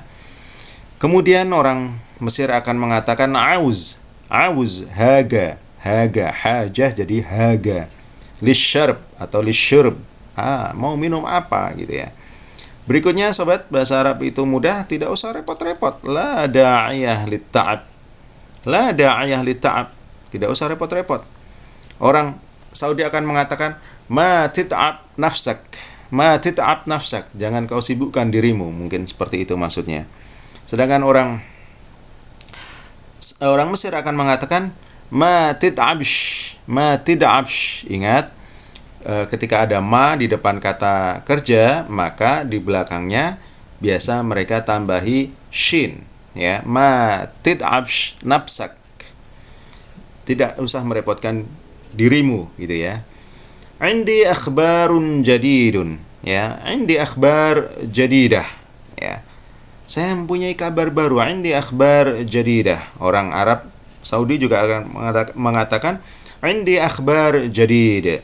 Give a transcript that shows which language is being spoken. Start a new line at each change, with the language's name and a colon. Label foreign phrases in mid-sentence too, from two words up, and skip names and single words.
Indonesian: Kemudian orang Mesir akan mengatakan auz.
Arabic: عايز حاجة حاجة حاجة jadi haga.
Indonesian: Lisyarb atau lisyurb. Mau minum apa gitu, ya. Berikutnya sobat, bahasa Arab itu mudah, tidak usah repot-repot.
Arabic: لا داعي للتعب لا داعي للتعب.
Indonesian: Tidak usah repot-repot. Orang Saudi akan mengatakan
Arabic: ما تتعب نفسك. ما تتعب نفسك.
Indonesian: Jangan kau sibukkan dirimu. Mungkin seperti itu maksudnya. Sedangkan orang Mesir akan mengatakan
Arabic: ما تتعبش. ما تتعبش.
Indonesian: Ingat, ketika ada ma di depan kata kerja, maka di belakangnya biasa mereka tambahi shin, ya.
Arabic: ما تتعبش نفسك.
Indonesian: Tidak usah merepotkan dirimu gitu, ya.
Arabic: عندي أخبار جديد, ya. عندي أخبار جديدة, ya.
Indonesian: Saya mempunyai kabar baru.
Arabic: عندي أخبار جديدة.
Indonesian: Orang Arab Saudi juga akan mengatakan
Arabic: عندي أخبار جديد.